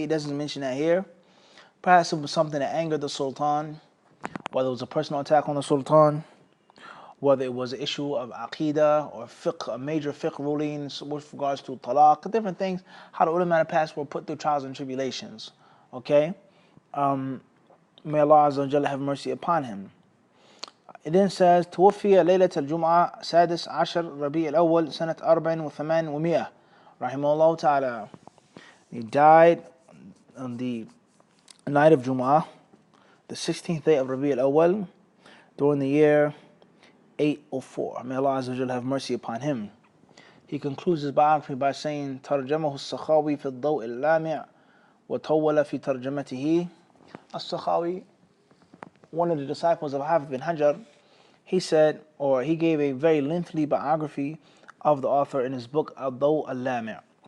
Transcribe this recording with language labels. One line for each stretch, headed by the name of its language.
English: He doesn't mention that here. Perhaps it was something that angered the sultan, whether it was a personal attack on the sultan, whether it was an issue of aqidah or fiqh, a major fiqh rulings with regards to talaq, different things, how the ulama of the past were put through trials and tribulations. Okay? May Allah Azza wa Jalla have mercy upon him. It then says,
Arabic: توفي ليلة الجمعة 16 ربيع الأول سنة 84 رحمه الله تعالى.
English: He died on the night of Jum'ah, the 16th day of Rabi al-Awwal, during the year 804. May Allah Azza wa Jalla have mercy upon him. He concludes his biography by saying,
Arabic: ترجمه السخاوي في الضوء اللامع وطول في ترجمته.
English: As-Sakhawi, one of the disciples of Hafiz bin Hajar, he said, or he gave a very lengthy biography of the author in his book Al-Daw al-Lami'.